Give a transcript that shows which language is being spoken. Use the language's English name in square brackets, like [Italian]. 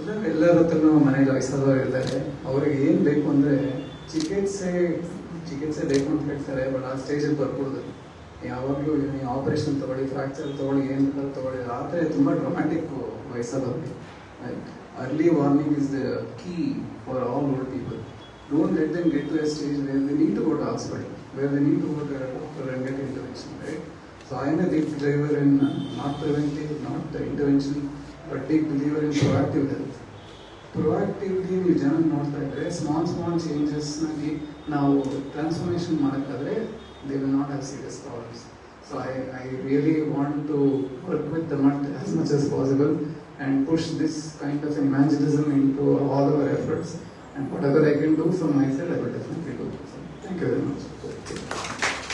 [Kannada] ಎಲ್ಲರ ಹತ್ರನೂ ಮನೆಗೆ ವಯಸ್ಸಾದವರು ಇರ್ತಾರೆ. ಅವ್ರಿಗೆ ಏನು ಬೇಕು ಅಂದರೆ ಚಿಕಿತ್ಸೆ ಬೇಕು ಅಂತ ಹೇಳ್ತಾರೆ. ಬಟ್ ಆ ಸ್ಟೇಜಲ್ಲಿ ಬರ್ಬೋದು. ಯಾವಾಗಲೂ ನೀವು ಆಪರೇಷನ್ ತೊಗೊಳ್ಳಿ, ಫ್ರ್ಯಾಕ್ಚರ್ ತೊಗೊಳ್ಳಿ, ಏನು ಬೇಕಾದ್ರೂ ತೊಗೊಳ್ಳಿ, ಆದರೆ ತುಂಬ dramatic ವಯಸ್ಸಾದವ್ರಿಗೆ. [English] Early warning is the key for all old people. Don't let them get to a stage where they need to go to hospital, where they need to go to a doctor and get intervention, right? So I am a big believer in not preventive, not the intervention, but big believer in proactive health. [Kannada] Proactively ನೀವು ಜನ ನೋಡ್ತಾ ಇದ್ರೆ small changes ನಲ್ಲಿ ನಾವು transformation ಮಾಡೋಕ್ಕಾದ್ರೆ [English] they will not have serious problems. So I really want to work with the MUT as much as possible and push this kind of evangelism into all our efforts, and whatever I can do from my side I will definitely do. So, thank you very much.